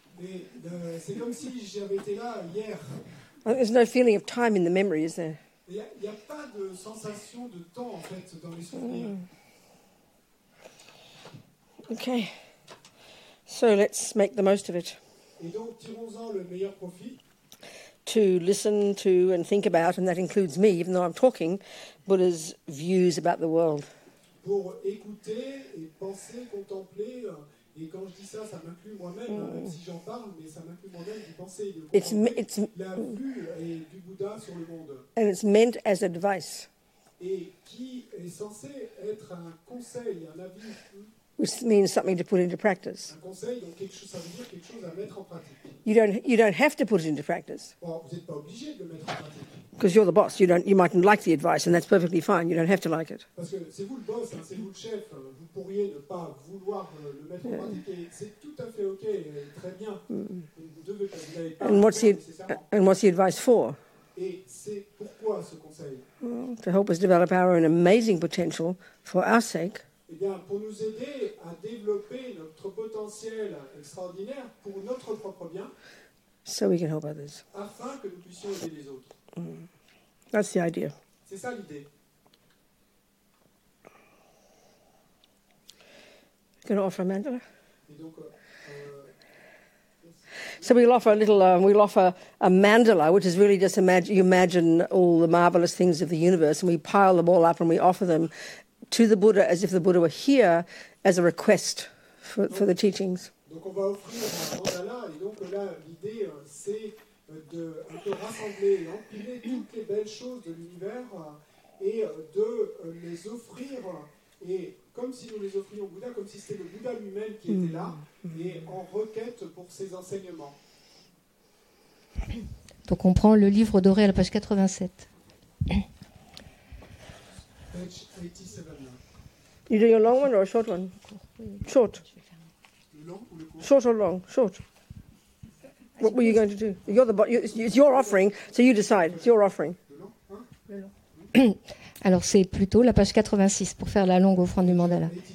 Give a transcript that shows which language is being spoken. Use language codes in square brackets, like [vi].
[fr] Et c'est comme si j'avais été là hier. [en] There's no feeling of time in the memory, is there? [fr] Il n'y a pas de sensation de temps, en fait, dans les souvenirs. [en] Okay. So let's make the most of it. [fr] Et donc, tirons-en le meilleur profit. [en] To listen to and think about, and that includes me, even though I'm talking, Buddha's views about the world. [fr] Pour écouter et penser, contempler, et quand je dis ça, ça m'inclut moi-même, même si j'en parle, mais ça m'inclut moi-même d'y penser et de contempler la vue du Bouddha sur le monde. [en] And it's meant as advice. [fr] Et qui est censé être un conseil, un avis. [en] Which means something to put into practice. [fr] Un conseil, donc ça veut dire quelque chose à mettre en pratique. [en] You don't have to put it into practice. [fr] Bon, vous n'êtes pas obligé de le mettre en pratique. [en] Because you're the boss. You mightn't like the advice, and that's perfectly fine. You don't have to like it. [fr] Parce que c'est vous le boss, hein, c'est vous le chef. Vous pourriez ne pas vouloir le mettre en pratique, et c'est tout à fait ok, très bien. Vous devez pas, vous n'avez pas nécessairement. [en] And what's the advice for? [fr] Et c'est pourquoi ce conseil? [en] To help us develop our own amazing potential for our sake. [fr] Eh bien, pour nous aider à développer notre potentiel extraordinaire pour notre propre bien, [en] so we can help others. [fr] Afin que nous puissions aider les autres. [en] That's the idea. [fr] C'est ça l'idée. [en] Going to offer a mandala? [fr] Et donc, [en] so we'll offer a mandala, which is really just you imagine all the marvelous things of the universe, and we pile them all up and we offer them to the Buddha as if the Buddha were here as a request for the teachings. [fr] Donc on va offrir un mandala, et donc là l'idée c'est de un peu rassembler et empiler toutes les belles choses de l'univers et de les offrir, et comme si nous les offrions au Bouddha, comme si c'était le Bouddha lui-même qui était là, et en requête pour ses enseignements. Donc on prend le livre doré à la page 87. Page 87. [en] You doing a long one or a short one? Short. Short or long? Short. What were you going to do? It's your offering, so you decide. It's your offering. [fr] Alors c'est plutôt la page 86 pour faire la longue offrande du mandala.